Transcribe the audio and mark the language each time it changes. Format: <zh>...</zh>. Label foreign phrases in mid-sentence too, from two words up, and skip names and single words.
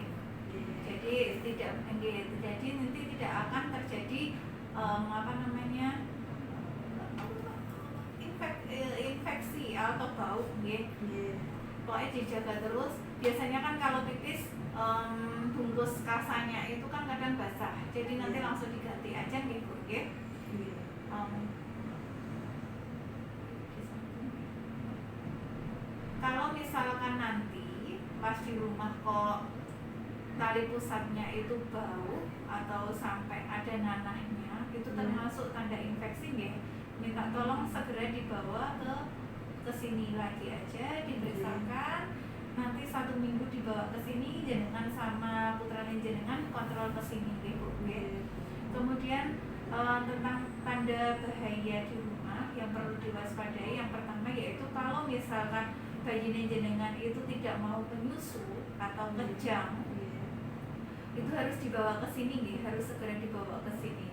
<id>Jadi nanti tidak akan terjadi infeksi atau bau nggih. Pokoknya dijaga terus. Biasanya kan kalau pipis bungkus kasanya itu kan kadang basah. Jadi nanti langsung diganti aja nggih Bu nggih. Kalau misalkan nanti pas di rumah kok tali pusatnya itu bau atau sampai ada nanahnya, itu termasuk tanda infeksi nggih. Minta tolong segera dibawa ke sini lagi aja, diperiksakan. Nanti 1 minggu dibawa ke sini, jenengan sama</id> <jv>putrane jenengan</jv> <id>kontrol ke sini nggih Bu nggih. Kemudian tentang tanda bahaya di rumah yang perlu diwaspadai, yang pertama yaitu kalau misalkan bayi jenengan itu tidak mau menyusu atau kejang, itu harus dibawa ke sini nggih, harus segera dibawa ke sini.</id>